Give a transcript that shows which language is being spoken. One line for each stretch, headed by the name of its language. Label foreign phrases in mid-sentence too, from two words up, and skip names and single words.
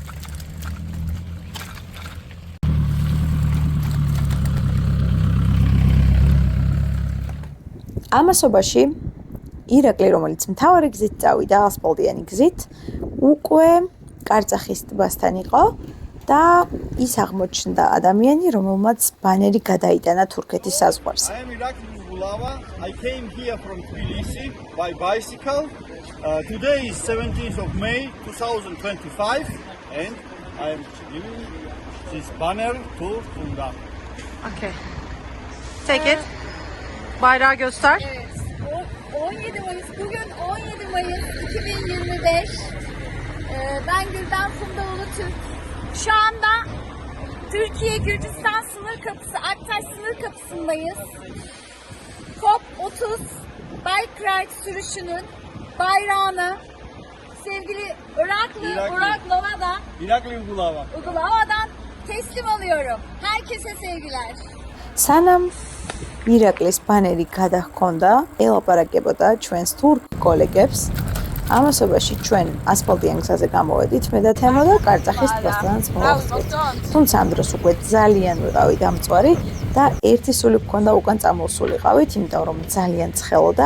Georgian: ამასობაში ირაკლი, რომელიც მთავარი გზით წავიდა, ასფალტიანი გზით, უკვე კარწახის ტბასთან იყო და ის აღმოჩნდა ადამიანი, რომელმაც ბანერი გადაიტანა თურქეთის საზღვარზე.
English: I am Irakli Bulava. I came here from Tbilisi by bicycle. Today is 17th of May 2025 and I am giving this banner to Funda. Okay. Take it.
Turkish: Bayrağı göster. Evet. 17 Mayıs. Bugün 17 Mayıs 2025. Ben Gülben Funda Ulutürk. Şu anda Türkiye-Gürcistan sınır kapısı, Aktaş sınır kapısındayız. COP30 Bike Ride sürüşünün bayrağını sevgili Irakli Bulava. Uygulamadan teslim alıyorum. Herkese sevgiler.
Georgian: სანამ ირაკლის ბანერი გადაჰქონდა, ელაპარაკებოდა ჩვენს თურქ კოლეგებს. ამასობაში ჩვენ ასფალტიან გზაზე გამოვედით, მე და თემო და კარწახის ტბასთანაც მოვახდით. თუმცა ამ დროს უკვე ძალიან ვიყავი დამწვარი და ერთი სული გქონდა უკან წამოსულიყავით, იმიტომ რომ ძალიან ცხელოდა.